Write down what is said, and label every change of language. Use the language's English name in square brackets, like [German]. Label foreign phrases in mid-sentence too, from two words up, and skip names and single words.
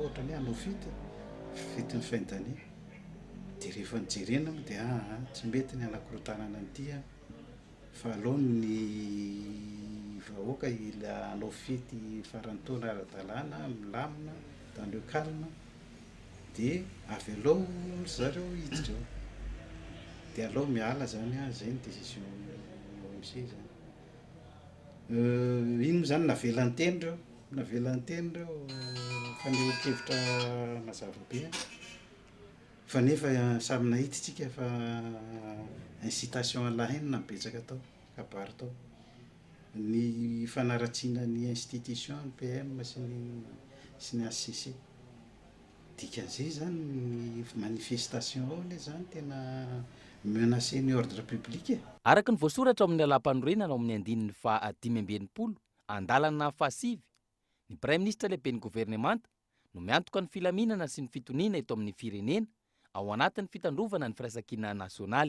[Malagasy] ohatra ny hanao fety ny [French] fin d'année [Malagasy] dia rehefa nijerena dia tsy mety ny anakorotanana an'ity fa aleo ny vahoaka ila anao fety farantaona ara-dalàna milamina da andreo kalma de avy alao zareo hiditra eo de alao miala zany a zay ny décision am'zay zany ino zany navelanteny reo fanehoan-kevitra mazava-be fa nefa samy nahititsika fa [French] incitation à la haine [Malagasy] nabetsaka tao kabary tao ny fanaratsiana ny institution ny PM sy ny ACC dikan'izay zany ny manifestation ao le zany tena menacer ny [French] ordre public [Malagasy] e. Araka ny voasoratra amin'ny alam-panorenana ao amin'ny andininy fa 5/20 andalana fahasivy ny [French] Prime Ministre [Malagasy] lehibe ny gouvernemanta no miantoka ny filaminana sy ny fitoniana eto amin'ny firenena ao anatin'ny fitandrovana ny firaisan-kina nasionaly.